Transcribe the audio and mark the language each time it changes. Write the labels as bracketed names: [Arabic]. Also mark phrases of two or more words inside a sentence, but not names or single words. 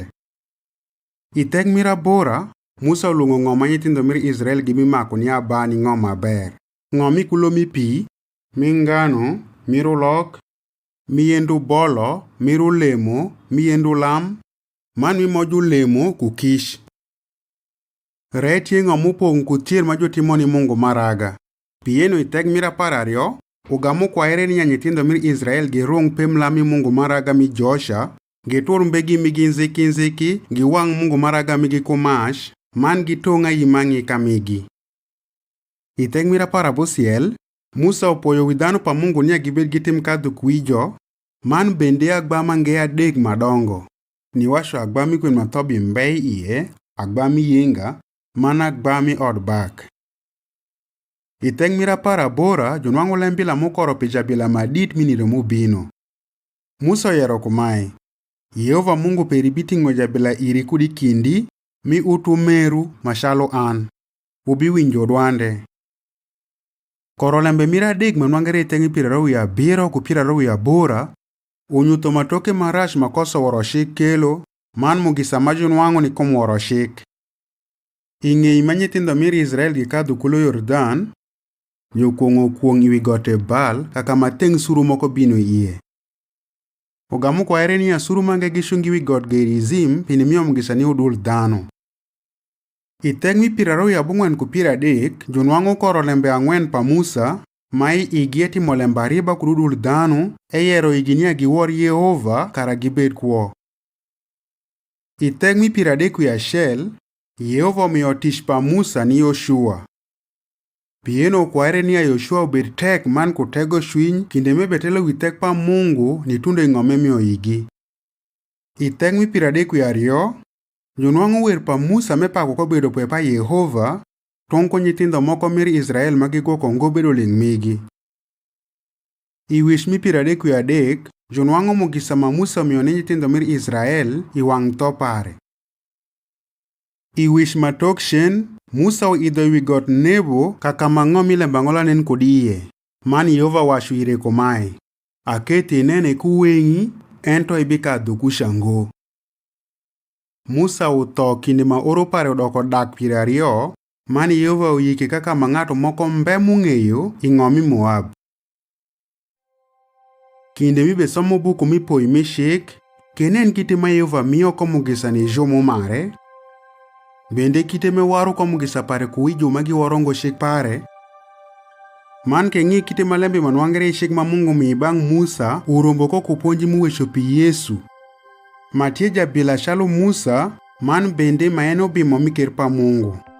[Alur] Iteg mirabora, Musa olungo ng'oma nyithindo mir Israel gi mimako ni abani ng'oma ber. Ng'omi kulomi pi, mingano, mirulok, miyendu bolo, mirulemo, miyendu lam, man mimoju lemo kukish. Retie ng'omu pong kutier ma jotimo ni Mungu maraga. Pieno iteg mira parario, ugamu kwa ere ni nyithindo mir Israel girung pem lami Mungu maraga mi Josha, gitur mbegi migi nziki giwang Mungu maraga migi kumash, man gitonga yimangi kamigi. Iteg mira parabusiel, Musa opoyo widhano pa Mungu niya gibed gitim kadho kwijo, man bende agbama nge adek madongo. Niwasho agbami kwen mathobi mbei iye, agbami yenga, man agbami od bak. Iteg mira parabora, jonwango lembila mokoro pijabila madit minire mubino. Musa yero kumae, Yehova Mungu peribiti ngojabila iri kudi kindi, mi utu meru mashalo an. Ubi winjo dwande. Koro lembe mira adek manwangere tengi piraro ya biro ku piraro ya bora, unyuto matoke marash makoso woroshik kelo, man mugisa majunwango ni kum woroshik. Ing'ei manyithindo mir Israel gikadho kulo Yordan, jokuong'o kuong' iwi gote Bal kaka mateng' suru moko bino iye. Ogamu kwa ere ni asuru mange gishungi wi got Gerizim pini miyo mugisa ni udul dhano. Iteg mi piraro ya bung'wen ku piradek, junwango koro lembe ang'wen pa Musa, mai igieti molemba riba kududul dhano, eyero iginia giwor Yehova kara gibed kuo. Iteg mi piradek ya Shel, Yehova miyo tich pa Musa ni Yoshua. Pieno kwa ere ni ya Yoshua ubed tek man kutego shwiny kinde mebetelo witek pa Mungu ni tunde ng'ome miyo igi. Iteg mi piradek ya rio, junwango wer pa Musa mepako ko bedo pwe pa Yehova, tonko nyithindo moko mir Israel magigoko ngo bedo ling' migi. Iwish mi piradek ya adek, junwango mugisa ma Musa miyo ni nyithindo mir Israel iwang' to pare. I wish matok shen, Musa oidho wi got Nebo kaka mang'o milembang'ola nen kod iye. Man Yehova wacho ire komae. Aketi nene kuweng'i, ento ibikadho kushango. Musa utho kinde ma oro pare odoko dak 20, man Yehova oyike kaka ma ng'ato moko mbe mung'eyo ing'omi Moab. Kinde mibe somo buku mipoi mishik, kenen kite ma Yehova miyo komugisa ni jomo mare, bende kite me waro komugisa pare kuwijo magi warongo shik pare, man ke ng'i kite malembe manwangre shik ma Mungu mi bang' Musa urombo ko kuponji muwecho pi Yesu. Matie jabila shalo Musa, man bende maeno bimo miker pa Mungu.